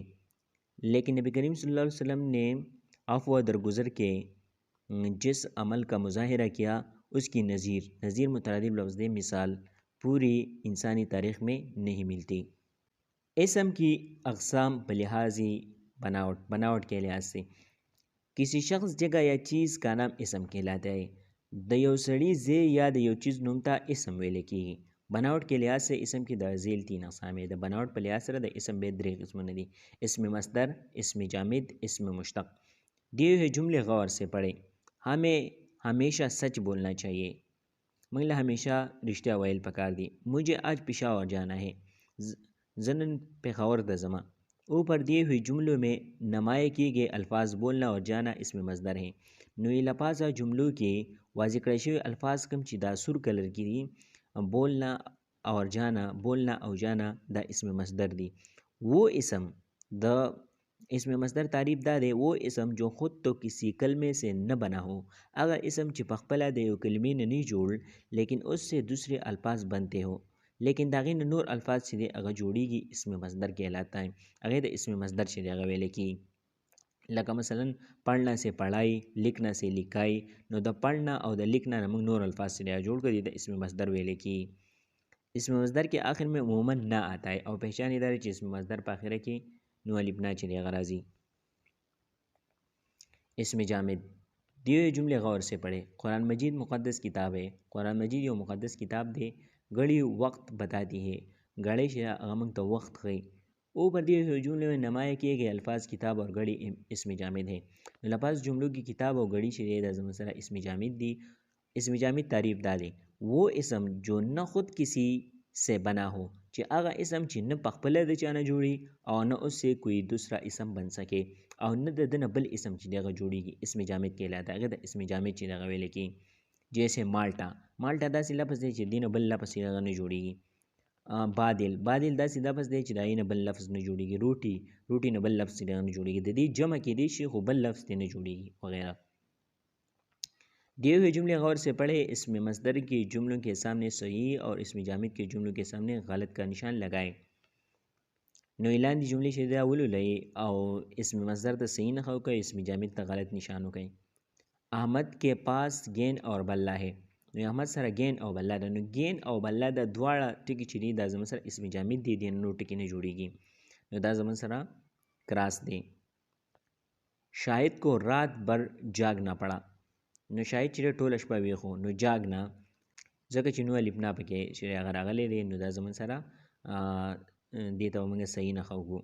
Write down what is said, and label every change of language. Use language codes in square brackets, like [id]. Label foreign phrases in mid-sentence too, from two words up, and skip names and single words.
[ur] لیکن نبی کریم صلی اللہ علیہ وسلم نے عفو درگزر کے جس عمل کا مظاہرہ کیا اس کی نظیر مترادف لفظ دے مثال پوری انسانی تاریخ میں نہیں ملتی. اسم کی اقسام بلحاظی بناوٹ کے لحاظ سے کسی شخص جگہ یا چیز کا نام اسم کہلاتا ہے. [ps] د یو سړي ځای یا د یو چیز نوم ته اسم ویل کېږي. [ur] بناوٹ کے لحاظ سے اسم کی د ذیل 3 اقسام ہے. [ps] د بناوٹ په لحاظ سره د اسم به 3 قسمونه دي: اسم مصدر، اسم جامد، اسم مشتق. [ur] دیے ہوئے جملے غور سے پڑھیں. ہمیں ہمیشہ سچ بولنا چاہیے. [ps] موږ له ہمیشہ رښتیا ویل پکار دي. [ur] مجھے آج پشاور جانا ہے. [ps] زنن پېښور ته ځمه. [ur] اوپر دیے ہوئے جملوں میں نمایاں کیے گئے الفاظ بولنا اور جانا اسم مصدر ہیں. [ps] نو یہ لپاسا جملوں کے واضح کړی شوي الفاظ کم چې دا سور کلر کی دي بولنا او جانا دا اسم مصدر دی. [ur] وہ اسم [ps] دا اسم مصدر تعریف دا دے [ur] وہ اسم جو خود تو کسی کلمے سے نہ بنا ہو. اگر اسم [ps] چې پخپله د یو کلمې نه نه جوړ [ur] لیکن اس سے دوسرے الفاظ بنتے ہو [ps] لیکن داغې نه نور الفاظ چې دی هغه جوړیږي [ur] اسم مصدر کہلاتا ہے. [ps] هغې د اسم مصدر چې دی هغه ویل کېږي. لکه مثلا [ur] پڑھنا سے پڑھائی، لکھنا سے لکھائی. [ps] نو د پڑھنا او د لکھنا نه موږ نور الفاظ چې دی جوړ کړي د اسم مصدر ویل کېږي. [ur] اسم مصدر کے آخر میں عموماً نہ آتا ہے [ps] او پہچان ادارے چې اسم مصدر په آخره کې نو الف نا چې دی هغه راځي. [ur] اسم جامد دیے ہوئے جملے غور سے پڑھے. قرآن مجید مقدس کتاب ہے. [ps] قرآن مجید یو مقدس کتاب دی. [ur] گھڑی وقت بتاتی ہے. [ps] گھڑی سے هغه موږ ته وخت ښیي. [ur] اوپر دیے ہوئے جملے میں نمایاں کیے گئے الفاظ کتاب اور گھڑی اسم جامد ہے. لفظ جملوں کی کتاب اور گھڑی سے [ps] دا زمن سره اسم جامد دی. اسم جامد تعریف دا دی [ur] وہ اسم جو نہ خود کسی سے بنا ہو [ps] چې هغه اسم چې نه پخپله د چا نه جوړي او نه [ur] اس سے کوئی دوسرا اسم بن سکے [ps] او نه د ده نه بل اسم چې دی هغه جوړیږي [ur] اسم جامد کہلاتا ہے. [ps] هغه د اسم جامد چې دی هغه ویل کېږي. جیسے مالټا داسې لفظ دی چې دی نه بل لفظ چې هغه نه جوړیږي. بادل داسې لفظ دی چې د هغې نه بل لفظ نه جوړیږي. روټي نه بل لفظ چې دی هغه نه جوړیږي. د دې جمع کېدی شي خو بل لفظ دی نه جوړیږي وغیرہ. [ur] دیے ہوئے جملے غور سے پڑھے. اسم مصدر کے جملوں کے سامنے صحیح اور اسم جامد کے جملوں کے سامنے غلط کا نشان لگائیں. [ps] نو لاندې جملې چې دا ولولئ او اسم مصدر ته صحیح نښه وکړئ، اسم جامد ته غلط نشان وکړئ. [ur] احمد کے پاس گین اور بلہ ہے. [ps] نو احمد سره گین او بلہ ده. نو گین او بلہ دا دواړه ټکي چې دي دا زموږ سره اسم جامد دي. دې نور ټکي نه جوړیږي. نو دا زموږ سره کراس دی. [ur] شاهد کو رات بھر جاگنا پڑا. [ps] نو شاهد چې ټوله شپه ویښ و. نو جاګنا ځکه چې نو الف نا پکې چې هغه راغلی دی نو دا زموږ سره دې ته موږ صحیح نښه وکړو.